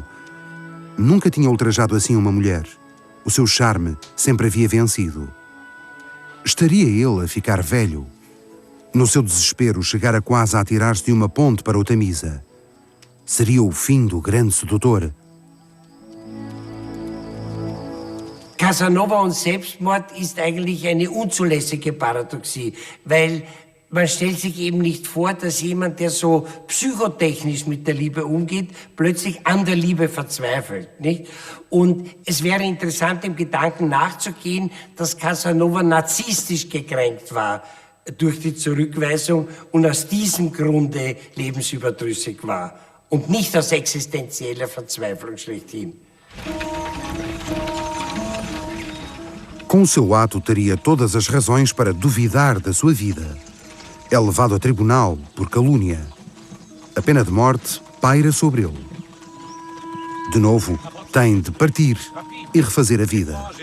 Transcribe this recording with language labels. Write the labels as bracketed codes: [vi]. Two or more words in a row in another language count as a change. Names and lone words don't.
[pt] Nunca tinha ultrajado assim uma mulher. O seu charme sempre havia vencido. Estaria ele a ficar velho? No seu desespero, chegara quase a atirar-se de uma ponte para o Tamisa. Seria o fim do grande sedutor? [de] Casanova und Selbstmord ist eigentlich eine unzulässige Paradoxie, weil man stellt sich eben nicht vor, dass jemand, der so psychotechnisch mit der Liebe umgeht, plötzlich an der Liebe verzweifelt, nicht? Und es wäre interessant, dem Gedanken nachzugehen, dass Casanova narzisstisch gekränkt war durch die Zurückweisung und aus diesem Grunde lebensüberdrüssig war und nicht aus existenzieller Verzweiflung schlechthin. [pt] Com o seu ato, teria todas as razões para duvidar da sua vida. É levado a tribunal por calúnia. A pena de morte paira sobre ele. De novo, tem de partir e refazer a vida.